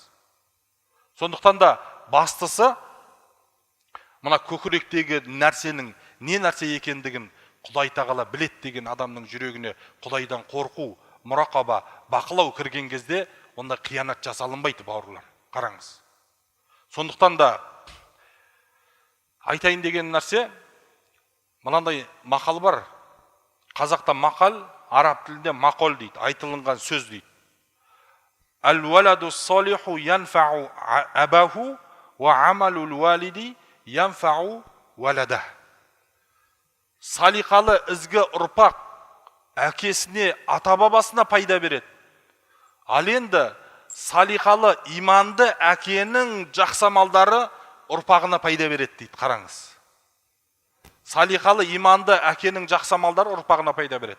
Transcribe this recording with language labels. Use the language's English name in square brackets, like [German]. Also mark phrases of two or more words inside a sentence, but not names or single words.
[Kazakh] Сондықтан да бастысы мына көкіректегі нәрсенің не нәрсе екендігін Құдай тағала білет деген адамның жүрегіне Құдайдан қорқу, мұрақаба, бақылау кірген кезде онда қиянат жасалынбайды, бауырлар. Қараңыз. Сондықтан да айтайын деген нәрсе, мынандай мақал бар. Қазақта мақал, араб тілінде мақол дейді, айтылынған сөз дейді. [Arabic] الولد الصالح ينفع أباه وعمل الوالد ينفع الولد. [Kazakh] Салихалы ізгі ұрпақ әкесіне, ата-бабасына пайда береді. Ал енді салихалы иманды әкенің жақсы амалдары ұрпағына пайда береді дейді. Қараңыз. Салихалы иманды әкенің жақсы амалдары ұрпағына пайда береді.